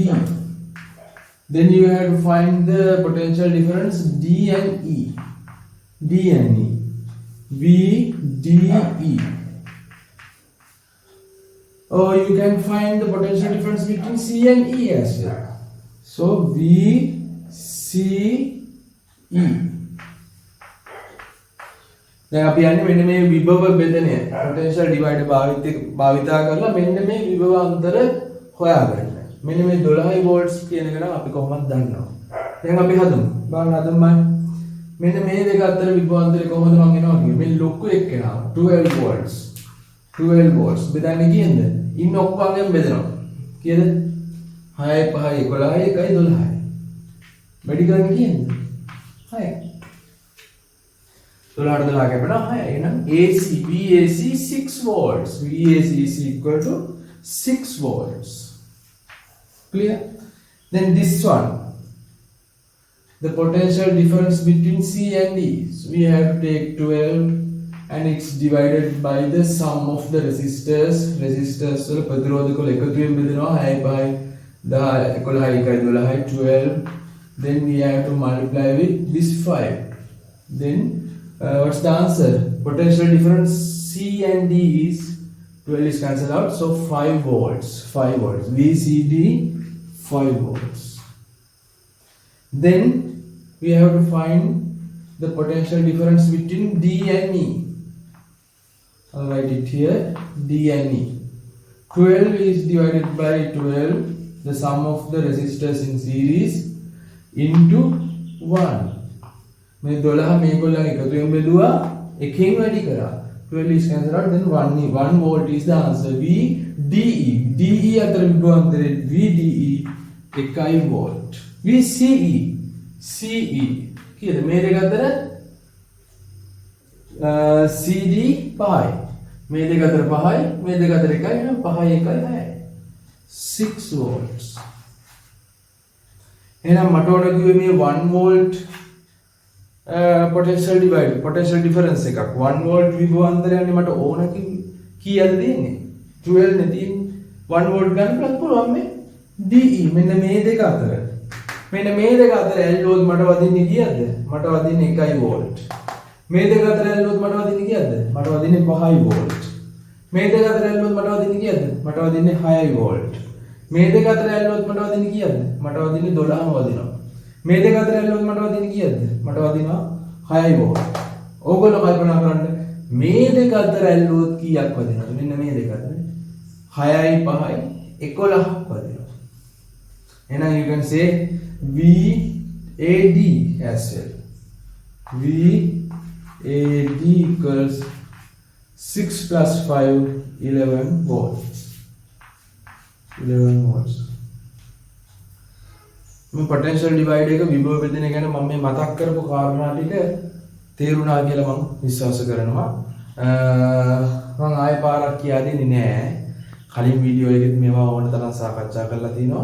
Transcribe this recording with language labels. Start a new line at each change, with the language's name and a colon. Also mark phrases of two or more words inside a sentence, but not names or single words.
English: Then you have to find the potential difference D and E. VDE. Or you can find the potential difference between C and E as well. So VCE.
Sinhala: දැන් අපි යන්නේ මෙන්න මේ විභව බෙදනය
English: potential divider
Sinhala: භාවිතා කරලා මෙන්න මේ විභව අන්තර හොයාගන්න. මෙන්න මේ 12 volts කියන එක නම් අපි කොහොමද දන්නවා. දැන් අපි හදමු. බලන්න මෙන්න මේ දෙක අතර විභව අන්තරය කොහොමද මම එනවා කියන්නේ. මේ ලොකු එක එනවා 12 volts. 12 volts බෙදන්නේ කීයද? ඉන්න ඔක්කොගෙන් බෙදනවා. කීයද? 6යි 5යි 11යි 1යි 12යි. වැඩි ගන්න කීයද? 6යි. 12 කැපෙනවා 6යි. එහෙනම් VAC 6 volts.
English: VAC is equal to 6 volts. Clear? Then this one, the potential difference between C and D. So we have to take 12 and it's divided by the sum of the resistors.
Sinhala: Resistors වල ප්‍රතිරෝධක වල එකතුවෙන් බෙදෙනවා 6යි 5යි 10යි 11යි 1යි 12යි 12.
English: Then we have to multiply with this 5. Then what's the answer? Potential difference C and D is 12 is cancelled out, so 5 volts. VCD 5 volts. Then we have to find the potential difference between D and E. I'll write it here, D and E. 12 is divided by 12, the sum of the resistors in series, into 1.
Sinhala: මේ 12 මේගොල්ලන් එකතුවෙන් බෙදුවා, එකෙන් වැඩි කරා.
English: 12 is cancelled out, then 1 volt is the answer.
Sinhala: VDE. DE අතර විභවාන්තරේ VDE 1 volt. VCE. CE. කියලා මේ දෙක අතර CD 5යි. මේ දෙක අතර 5යි, මේ දෙක අතර 1යි, එහෙනම් 5යි 1යි 6යි. 6 volts. එහෙනම් මට ඕන කිව්වේ මේ 1 volt
English: potential difference
Sinhala: එකක්. 1 volt විභවාන්තරයන්නේ මට ඕන කීයද දෙන්නේ? 12 නේ තියෙන්නේ. 1 volt ගන්න පුළුවන් මේ DE මෙන්න මේ දෙක අතර. මෙන්න මේ දෙක අතර ඇල්ලුවොත් මට වදින්නේ කීයද? මට වදින්නේ 1 volt. මේ දෙක අතර ඇල්ලුවොත් මට වදින්නේ කීයද? මට වදින්නේ 5 volt. මේ දෙක අතර ඇල්ලුවොත් මට වදින්නේ කීයද? මට වදින්නේ 6 volt. මේ දෙක අතර ඇල්ලුවොත් මට වදින්නේ කීයද? මට වදින්නේ 12ම වදිනවා. මේ දෙක අතර ඇල්ලුවොත් මට වදින්නේ කීයද? මට වදිනවා 6 volt. ඕගොල්ලෝ කල්පනා කරන්න මේ දෙක අතර ඇල්ලුවොත් කීයක් වදිනවද? මෙන්න මේ දෙක අතර 6යි 5යි 11ක් වදිනවා.
English: එහෙනම් you can say VAD as well. VAD equals 6 plus 5, 11 volts.
Sinhala: 11 volts. මේ
English: potential divide
Sinhala: එක විභව බෙදෙන ගැන මම මේ මතක් කරපු කාරණා ටික තේරුණා කියලා මම විශ්වාස කරනවා. මම ආයෙ පාරක් කියා දෙන්නේ නැහැ. කලින් වීඩියෝ එකෙත් මේවා ඕන තරම් සාකච්ඡා කරලා තිනවා.